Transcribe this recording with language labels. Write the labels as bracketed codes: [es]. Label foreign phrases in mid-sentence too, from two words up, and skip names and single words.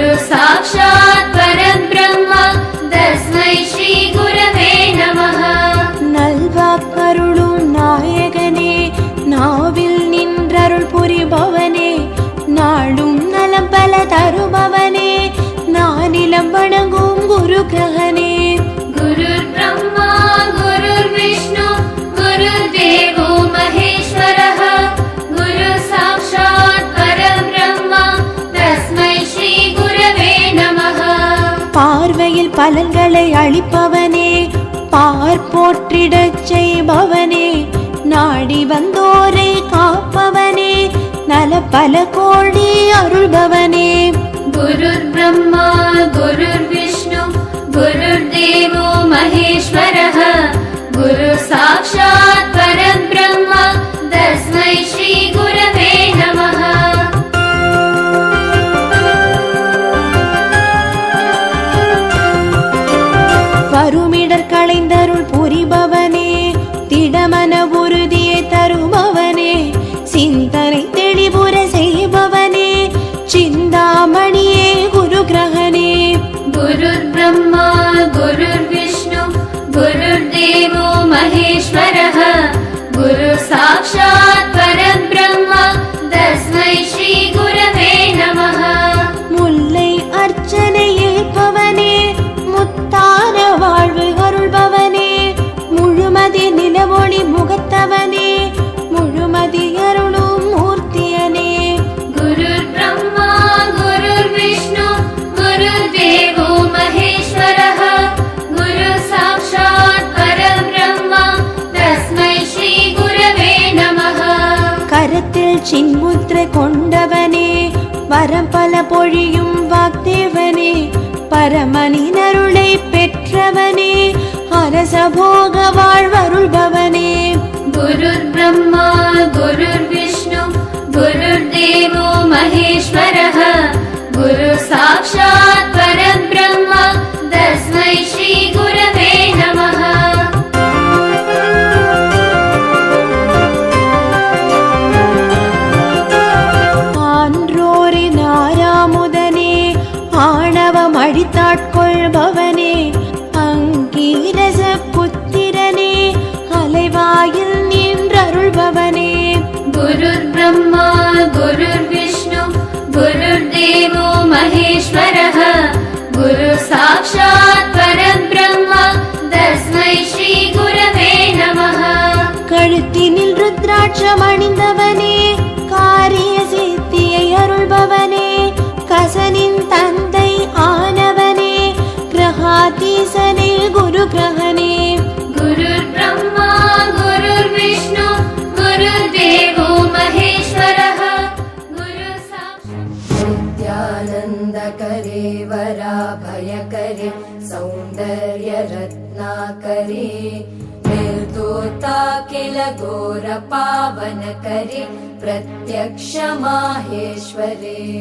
[sa] साक्षात् परब्रह्म तस्मै श्री गुरवे नमः. [ta] நல்வாக்கருளும் நாயகனே, நாவில் நின்றருள் புரிபவனே, நாடும் நலம் பல தருபவனே, நானிலம் வணங்கும் குரு கிரகனே. [sa] गुरुर् ब्रह्मा गुरुर् विष्णु गुरुर्देवो महेश्वरः गुरु साक्षात् परब्रह्म तस्मै श्री गुरवे नमः. [ta] பார்வையில் பலன்களை அளிப்பவனே, பார்ப்போற்றிடச் செய்பவனே, நாடி வந்தோரை காப்பவனே, நல பல கோடி அருள்பவனே. [sa] गुरुर् ब्रह्मा गुरुर् विष्णु गुरुर्देवो महेश्वरः गुरु साक्षात् परब्रह्म तस्मै श्री गुरवे नमः. [ta] வருமிடர் களைந்தருள் புரிபவனே, திடமன உறுதியை தருபவனே, சிந்தனை தெளிவுற செய்பவனே, சிந்தாமணியே குரு கிரகனே. [sa] गुरुर् ब्रह्मा गुरुर् विष्णु गुरुर्देवो महेश्वरः गुरु साक्षात् परब्रह्म तस्मै श्री गुरवे नमः. [ta] முல்லை அர்ச்சனை ஏற்பவனே, முத்தான வாழ்வு அருள்பவனே, முழுமதி நிலவொளி முகத்தவனே, முழுமதி அருளும் மூர்த்தியனே. [sa] गुरुर् ब्रह्मा गुरुर् विष्णु गुरुर्देवो महेश्वरः गुरु साक्षात् परब्रह्म तस्मै श्री गुरवे नमः. [ta] கரத்தில் சின்முத்திரை கொண்டவனே, வரம் பல பொழியும் வாக்தேவனே, பரமனின் அருளை பெற்றவனே, அரச போக வாழ்வருள்பவனே. [sa] गुरुर् ब्रह्मा गुरुर् विष्णु गुरुर्देवो महेश्वरः गुरु साक्षात् परब्रह्म तस्मै श्री गुरवे नमः. [ta] ஆன்றோரின் ஆறாமுதனே, ஆணவம் அழித்தாட்கொள்பவனே, அங்கீரச புத்திரனே, அலைவாயில் நின்றருள்பவனே. [sa] गुरुर् ब्रह्मा गुरुर् विष्णु गुरुर्देवो महेश्वरः गुरु साक्षात् परब्रह्म तस्मै श्री गुरवे नमः. [ta] கழுத்தினில் ருத்ராட்சம் அணிந்தவனே, காரிய சித்தியை அருள்பவனே, கசனின் தந்தை ஆனவனே, கிரகாதீசனே குரு கிரகனே. [sa] गुरुर् ब्रह्मा गुरुर् विष्णु गुरुर्देवो महेश्वरः गुरु साक्षात् नित्यानन्दकरे वराभयकरे सौन्दर्यरत्नाकरे निर्दोता किल घोरपावनकरे प्रत्यक्ष माहेश्वरे